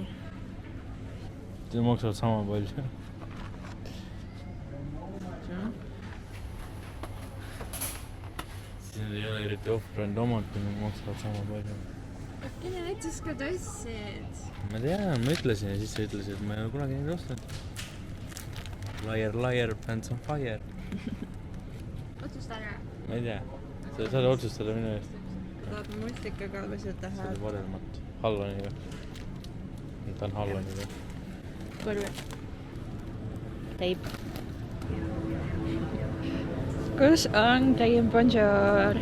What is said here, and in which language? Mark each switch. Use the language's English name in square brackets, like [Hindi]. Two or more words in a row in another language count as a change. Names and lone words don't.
[Estonian] Need maksavad sama palju. Siis need ei ole eriti off-brand omad, kui need maksavad sama palju. Kelle näitas ka tassid? Ma tean, ma ütlesin ja siis sa ütlesid, et ma ei ole kunagi neid ostnud. [English] Liar, pants on fire. [Estonian] Otsusta ära. Ma ei tea. Sa saad otsustada minu eest. Tahad mustikaga või seda See oli paremat. Halloniga. Ta on Halloniga. Korvi. Teip. Kus on teim bonjour?